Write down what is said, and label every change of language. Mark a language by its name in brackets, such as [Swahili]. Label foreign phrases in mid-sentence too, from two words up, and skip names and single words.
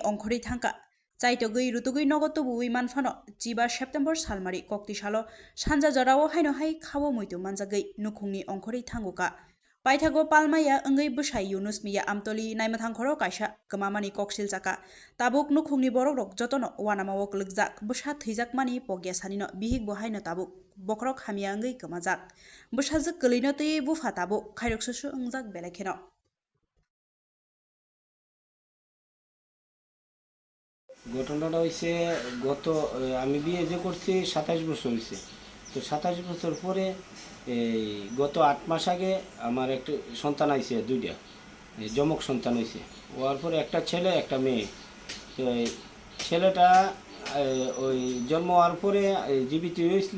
[Kok Borok] ongkhori thangka chaitogui rutugui nogo tubui manfano 5 September salmari kokti salo sanja jorao haino hai khawo muitu manjagui nukhungni ongkhori thanguka Paithago palmaya ongui bwsai Yunus Miya Amtoli Naimathang khoro kaisa kwmamani koksil chaka tabuk nukhungni borok rok jotono wanamao klugjak bwsa theijakmani pogya sanino bihik bo haino tabuk bokrok hamia ongui kwmajak bwsajuk kwlino tui bufa tabuk khairok susu ongjak belekheno [Bangla] ঘটনাটা হইছে আমি বিয়ে যে করছি 27 বছর হইছে তো 27 বছর পরে এই গত 8 মাস আগে আমার একটা সন্তান আইছে দুইটা জমক সন্তান হইছে ওর পরে একটা ছেলে একটা মেয়ে তো ছেলেটা ওই জন্ম হওয়ার পরে জীবিত হয়েছিল